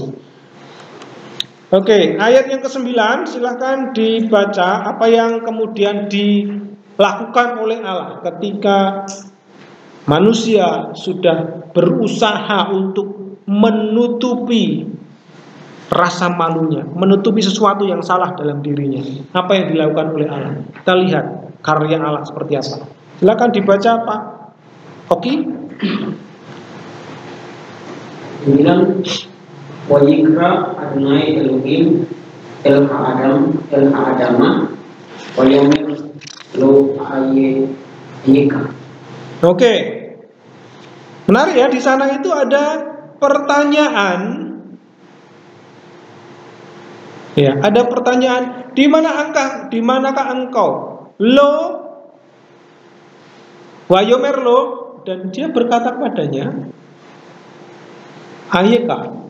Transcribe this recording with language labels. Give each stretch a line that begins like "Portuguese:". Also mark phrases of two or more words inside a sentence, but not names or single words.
Indonesian: Oke, ayat yang ke-9 silahkan dibaca apa yang kemudian dilakukan oleh Allah ketika manusia sudah berusaha untuk menutupi rasa malunya, menutupi sesuatu yang salah dalam dirinya. Apa yang dilakukan oleh Allah? Kita lihat karya Allah seperti apa. Silakan dibaca Pak Oki.
Hebrew: Bilang ויקרא אדוני אלהים אל אדמה ויאמר לו איכה.
Indonesian: Oke. Menarik ya, di sana itu ada pertanyaan. Ya, ada pertanyaan, di manakah engkau?
Hebrew: לו ויאמר לו,
Indonesian: dan dia berkata padanya, ayeka.